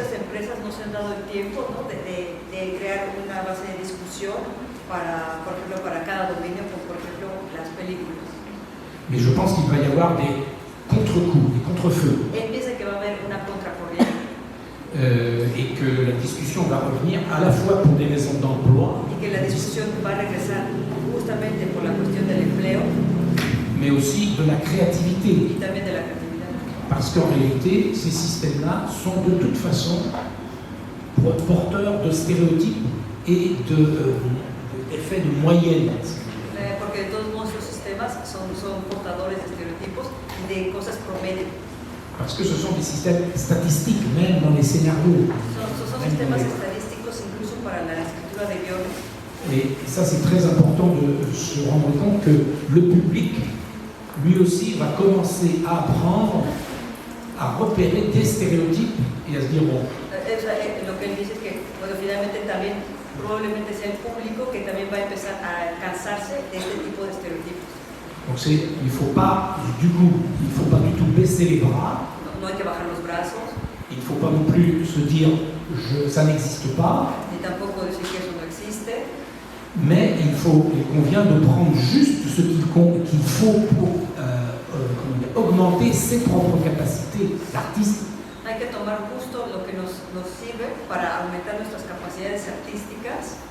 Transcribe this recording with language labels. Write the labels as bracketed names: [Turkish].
[Spanish] estas empresas no se han dado el tiempo, ¿no? de crear una base de discusión para, por ejemplo, para cada dominio, como por ejemplo las películas. [French] Mais je pense qu'il va y avoir des contre-coups, des contre-feux, [Spanish] Él piensa que va a haber una contracorriente [French] et que la discussion va revenir à la fois pour des raisons d'emploi, [Spanish] y que la discusión va a regresar justamente por la cuestión del empleo [French] mais aussi de la créativité. [Spanish] y también de la creatividad. [French] Parce qu'en réalité, ces systèmes-là sont de toute façon porteurs de stéréotypes et d'effets de moyenne. [Spanish] Porque de todos modos los sistemas son portadores de estereotipos y de cosas promedio. [French] Parce que ce sont des systèmes statistiques, même dans les scénarios. [Spanish] Son sistemas estadísticos incluso para la escritura de guiones. [French] Et ça, c'est très important de se rendre compte que le public, lui aussi, va commencer à apprendre à repérer des stéréotypes et à se dire, bon, [Spanish] Lo que él dice es que, bueno, finalmente también probablemente sea el público que también va a empezar a cansarse de este tipo de estereotipos. [French] donc il ne faut pas du tout baisser les bras, [Spanish] No hay que bajar los brazos, [French] il ne faut pas non plus se dire, ça n'existe pas, [Spanish] ni tampoco decir que eso no existe, [French] mais il convient de prendre juste ce qu'il faut pour augmenter ses propres capacités d'artiste. [Spanish] hay que tomar justo lo que nos sirve para aumentar nuestras capacidades artísticas